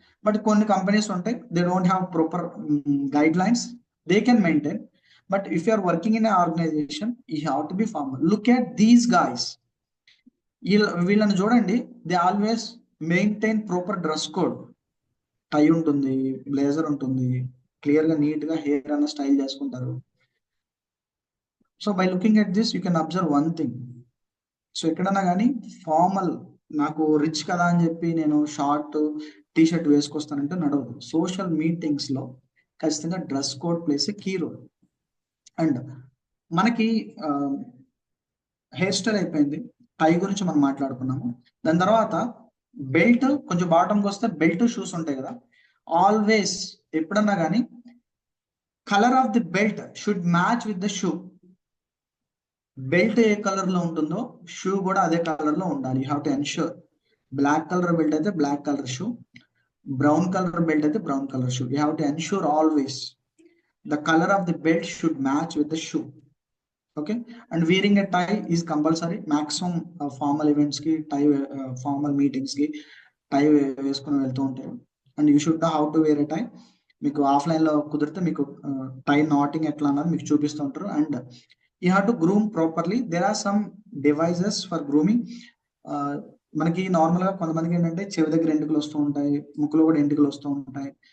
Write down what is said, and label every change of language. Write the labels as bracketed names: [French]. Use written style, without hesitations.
[English] But [Telugu] కొన్ని companies ఉంటాయి, [English] they don't have proper guidelines. They can maintain. But if you are working in an organization, you have to be formal. Look at these guys. [Telugu] వీళ్ళని చూడండి, [English] They always maintain proper dress code. [Telugu] టై ఉంటుంది, blazer ఉంటుంది, clear గా neat గా hair అన్న style చేసుకుంటారు. [English] So by looking at this you can observe one thing. [Telugu] So ఎక్కడన్నా కానీ ఫార్మల్, నాకు రిచ్ కదా అని చెప్పి నేను షార్ట్ టీ షర్ట్ వేసుకొస్తానంటే నడవదు. సోషల్ మీటింగ్స్ లో ఖచ్చితంగా dress code [English] Plays a key role. [Telugu] And మనకి హెయిర్ స్టైల్ అయిపోయింది, టై గురించి మనం మాట్లాడుకున్నాము. దాని తర్వాత బెల్ట్, కొంచెం బాటంకి వస్తే బెల్ట్, షూస్ ఉంటాయి కదా. [English] Always ఎప్పుడన్నా కానీ colour of the belt should match with the shoe. [Telugu] Belt ఏ colour లో ఉంటుందో షూ కూడా అదే కలర్ లో ఉండాలి. [English] You have to ensure. [Telugu] Black colour belt అయితే black colour shoe, [English] Brown colour belt అయితే brown colour shoe. You have to ensure always the color of the belt should match with the shoe. Okay, and wearing a tie is compulsory. [Telugu] Maximum formal events ki tie, formal meetings ki tie వేసుకొని వెళ్తూ ఉంటారు. [English] And you should know how to wear a tie. [Telugu] మీకు offline లో కుదిరితే మీకు టై NATing ఎట్లా అన్నది మీకు చూపిస్తూ ఉంటారు. [English] And you have to groom properly. There are some devices for grooming. [Telugu] మనకి నార్మల్ గా కొంతమందికి ఏంటంటే చెవి దగ్గర ఎంటుకలు వస్తూ ఉంటాయి, ముక్కులో కూడా ఎంటుకలు వస్తూ ఉంటాయి.